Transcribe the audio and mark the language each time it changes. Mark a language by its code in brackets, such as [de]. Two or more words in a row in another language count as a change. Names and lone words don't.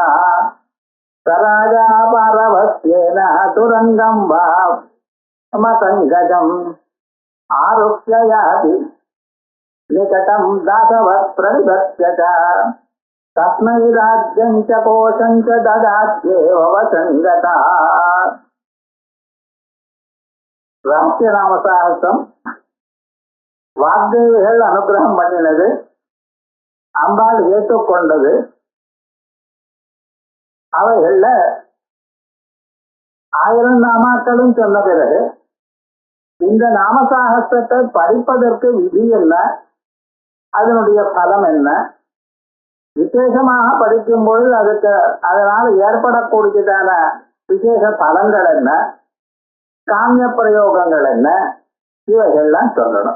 [sa] स राजा पारवस्येन तुरङ्गं वा मतङ्गजम् आरुह्य याति निकटं दासवत् प्रविभक्ष्य च तस्मै राज्यं च कोशं च ददात्येव वसङ्गतः [ta] ரகசியநாமசாகசம் வாக்தேவிகள் அனுகிரகம் பண்ணினது, அம்பாள் ஏற்றுக்கொண்டது. அவைகள்ல 1000 நாமாக்களும் சொன்ன பிறகு இந்த நாமசாகசத்தை படிப்பதற்கு விதி என்ன, அதனுடைய பலம் என்ன, விசேஷமாக படிக்கும் பொழுது அதனால் ஏற்படக்கூடியதான விசேஷ பலன்கள் என்ன, காமிய பிரயோகங்கள் என்ன, இவைகள்லாம் சொல்லணும்.